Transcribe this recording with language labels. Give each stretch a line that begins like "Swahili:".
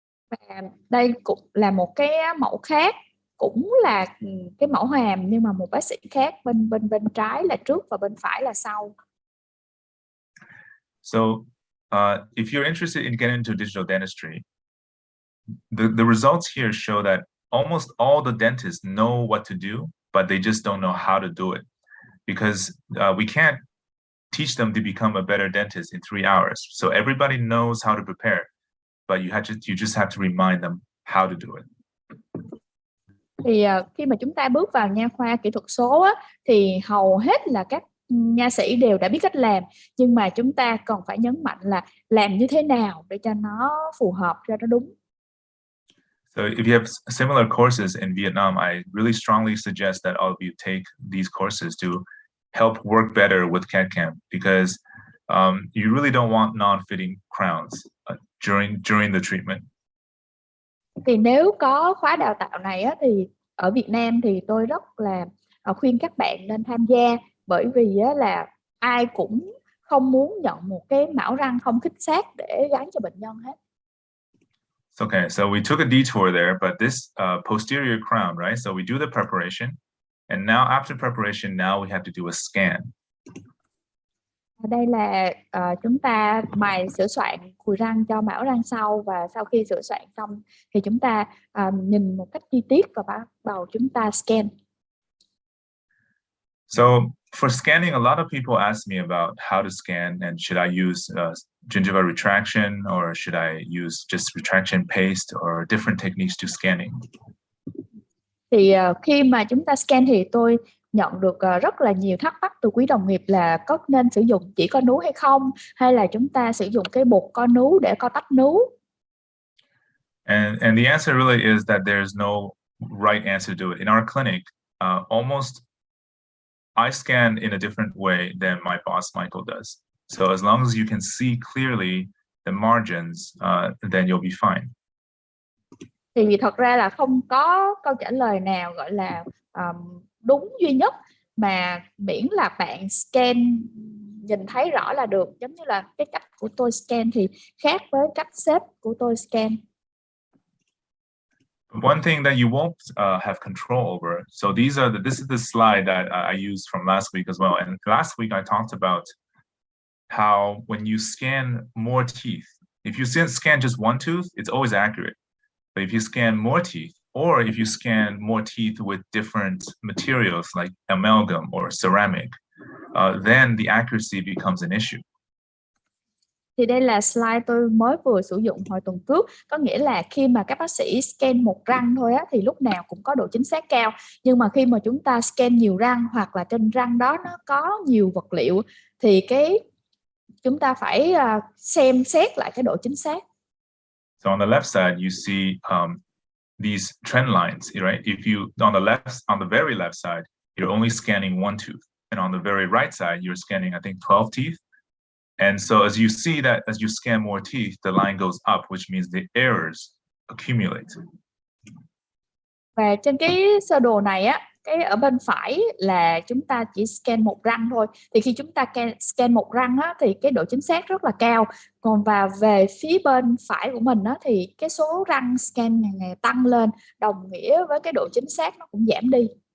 Vietnamese: Và đây cũng là một cái mẫu khác, cũng là cái mẫu hàm nhưng mà một bác sĩ khác, bên trái là trước và bên phải là sau.
English: So if you're interested in getting into digital dentistry, the results here show that almost all the dentists know what to do, but they just don't know how to do it, because we can't teach them to become a better dentist in 3 hours. So everybody knows how to prepare, but you just have to remind them how to do it.
Vietnamese: Thì khi mà chúng ta bước vào nha khoa kỹ thuật số á, thì hầu hết là các nha sĩ đều đã biết cách làm, nhưng mà chúng ta còn phải nhấn mạnh là làm như thế nào để cho nó phù hợp, cho nó đúng.
English: So if you have similar courses in Vietnam, I really strongly suggest that all of you take these courses to help work better with CAD/CAM, because you really don't want non-fitting crowns during the treatment.
Vietnamese: Thì nếu có khóa đào tạo này á, thì ở Việt Nam thì tôi rất là khuyên các bạn nên tham gia, bởi vì á, là ai cũng không muốn nhận một cái mão răng không khít sát để gắn cho bệnh nhân hết.
English: Okay, so we took a detour there, but this posterior crown, right? So we do the preparation, and now after preparation, now we have to do a scan.
Vietnamese: Đây là chúng ta mài sửa soạn cùi răng cho mão răng sau, và sau khi sửa soạn xong thì chúng ta nhìn một cách chi tiết và bắt đầu chúng ta scan.
English: So for scanning, a lot of people ask me about how to scan, and should I use gingival retraction, or should I use just retraction paste, or different techniques to scanning?
Vietnamese: Thì khi mà chúng ta scan thì tôi nhận được rất là nhiều thắc mắc từ quý đồng nghiệp là có nên sử dụng chỉ co nú hay không, hay là chúng ta sử dụng cái bột co nú để co tách nú.
English: And the answer really is that there's no right answer to it. In our clinic, I scan in a different way than my boss Michael does. So as long as you can see clearly the margins, then you'll be fine.
Vietnamese: Thì thật ra là không có câu trả lời nào gọi là đúng duy nhất, mà miễn là bạn scan nhìn thấy rõ là được. Giống như là cái cách của tôi scan thì khác với cách sếp của tôi scan.
English: One thing that you won't have control over. So this is the slide that I used from last week as well. And last week I talked about how when you scan more teeth, if you scan just one tooth, it's always accurate. But if you scan more teeth, or if you scan more teeth with different materials like amalgam or ceramic, then the accuracy becomes an issue.
Vietnamese: Thì đây là slide tôi mới vừa sử dụng hồi tuần trước, có nghĩa là khi mà các bác sĩ scan một răng thôi á, thì lúc nào cũng có độ chính xác cao. Nhưng mà khi mà chúng ta scan nhiều răng hoặc là trên răng đó nó có nhiều vật liệu thì chúng ta phải xem xét lại cái độ chính xác.
English: So on the left side, you see these trend lines, right? If you on the very left side, you're only scanning one tooth, and on the very right side, you're scanning, I think, 12 teeth. And so as you see that, as you scan more teeth, the line goes up, which means the errors accumulate.
Vietnamese: Và trên cái sơ đồ này á, cái ở bên phải là chúng ta chỉ scan một răng thôi. Thì khi chúng ta scan một răng á, thì cái độ chính xác rất là cao. Còn về phía bên phải của mình á, thì cái số răng scan ngày tăng lên, đồng nghĩa với cái độ chính xác nó cũng giảm đi.